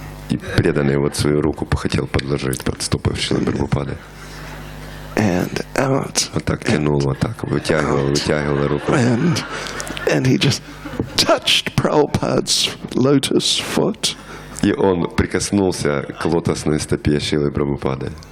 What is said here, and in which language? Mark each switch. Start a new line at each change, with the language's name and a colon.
Russian: И преданный вот свою руку хотел подложить под стопы Шрилы Прабхупады.
English: And out.
Russian: Вот так тянул, вот так, вытягивал руку.
English: And he just touched Prabhupada's lotus foot.
Russian: И он прикоснулся к лотосной стопе Шрилы Прабхупады.